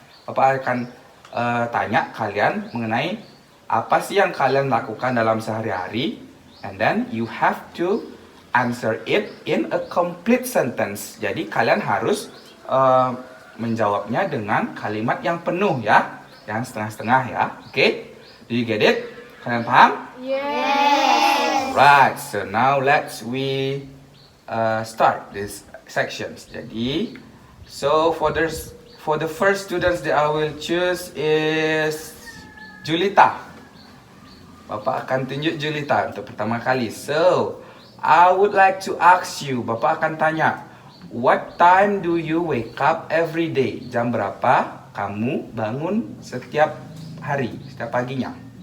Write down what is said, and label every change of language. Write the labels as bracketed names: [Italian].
[Indonesian] Bapak akan tanya kalian mengenai apa sih yang kalian lakukan dalam sehari-hari, [English] and then you have to answer it in a complete sentence. [Indonesian] Jadi kalian harus menjawabnya dengan kalimat yang penuh ya, yang setengah-setengah ya. [English] Okay? Do you get it? [Indonesian] Kalian paham? [English] Yes. Right. So now we start this sections. [Indonesian] Jadi, [English] so for the first students that I will choose is Julita. [Indonesian] Bapak akan tunjuk Julita untuk pertama kali. [English] So I would like to ask you, [Indonesian] Bapak akan tanya, [English] what time do you wake up every day? [Indonesian] Jam berapa kamu bangun setiap hari, setiap paginya?